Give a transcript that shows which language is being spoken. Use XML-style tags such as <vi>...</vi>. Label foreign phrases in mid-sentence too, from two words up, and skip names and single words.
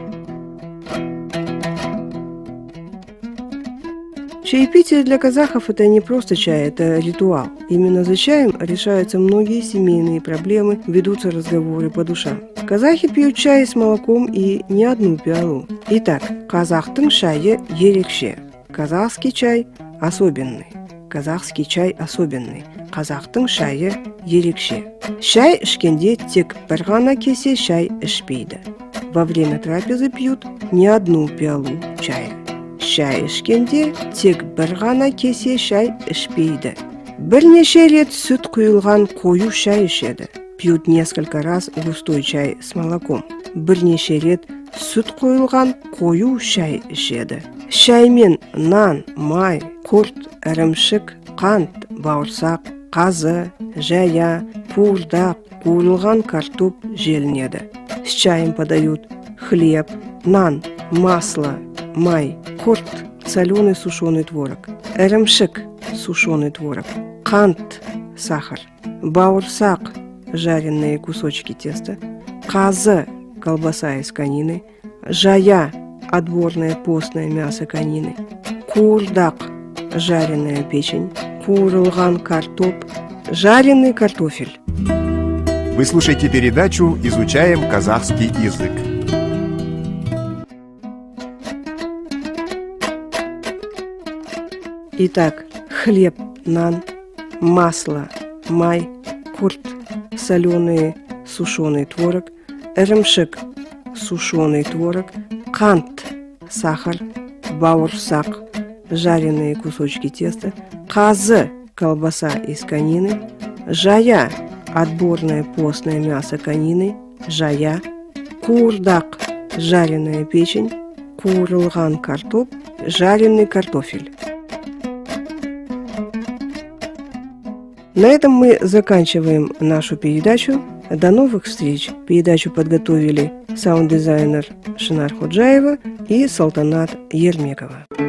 <ru>Чаепитие для казахов – это не просто чай, это ритуал. Именно за чаем решаются многие семейные проблемы, ведутся разговоры по душам. Казахи пьют чай с молоком и не одну пиалу. Итак,</ru> <kk>казахтың шайы ерекше.</kk> <ru>Казахский чай особенный. Казахский чай особенный.</ru> <kk>Казахтың шайы ерекше. Шай ішкенде тек бір ғана кесе шай ішпейді.</kk> <ru>Во время трапезы пьют не одну пиалу чая.</ru> <kk>Шай ішкенде тек бір ғана кесе шай ішпейді. Бірнеше рет сүт құйылған қою шай ішеді.</kk> <ru>Пьют несколько раз густой чай с молоком.</ru> <kk>Бірнеше рет сүт құйылған қою шай ішеді. Шаймен нан, май, құрт, ірімшік, қант, бауырсақ, қазы, жая, пуырдақ, қуырылған картоп желінеді.</kk> <ru>С чаем подают хлеб, нан, масло,</ru> <kk>май, құрт,</kk> <ru>соленый сушеный творог, ірімшік, сушеный творог, қант, сахар, бауырсақ, жареные кусочки теста, қазы, колбаса из конины, жая, отборное постное мясо конины, қуырдақ, жареная печень,</ru> <kk>қуырылған картоп,</kk> <ru>жареный картофель. Вы слушаете передачу «Изучаем казахский язык». Итак, хлеб, нан, масло,</ru> <kk>май, құрт,</kk> <ru>соленый сушеный творог, ірімшік, сушеный творог, қант, сахар, бауырсақ, жареные кусочки теста, қазы, колбаса из конины, жая, отборное постное мясо конины,</ru> <kk>жая, қуырдақ,</kk> <ru>жареная печень,</ru> <kk>қуырылған картоп,</kk> <ru>жареный картофель. На этом мы заканчиваем нашу передачу. До новых встреч! Передачу подготовили саунд-дизайнер Шынар Ходжаева и Салтанат Ермекова.</ru>